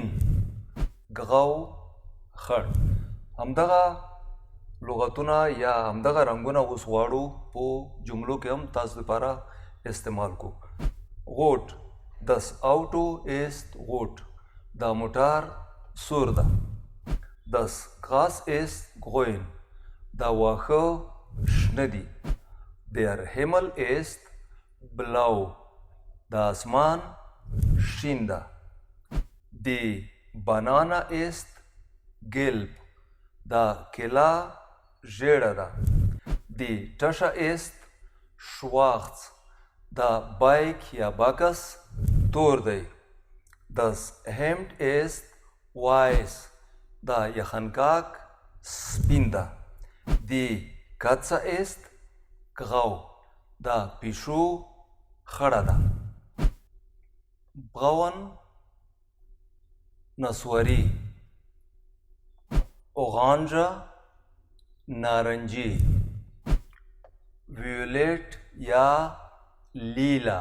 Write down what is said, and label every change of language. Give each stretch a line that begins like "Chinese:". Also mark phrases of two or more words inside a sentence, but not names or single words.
Pashto: grau خړ. همدغه لغتونه یا همدغه رنګونه اوس غواړو په جملو کې هم تاسو لپاره استعمال کو.
German: غوټ Das Auto ist rot.
Pashto: دا موټر سور ده.
German: Das Gras ist grün.
Pashto: دا واښه شنه دي.
German: Der Himmel ist blau.
Pashto: دا اسمان شین ده.
German: Die Banane ist gelb.
Pashto: دا کیله ژیړه ده.
German: Die Tasche ist schwarz.
Pashto: دا بایک یا باکس تور دی.
German: Das Hemd ist weiß.
Pashto: دا یخنکاک سپین ده.
German: Die Katze ist grau.
Pashto: دا پیشو خړه ده. braun نسواري. orange نارنجي. violet یا لیلا.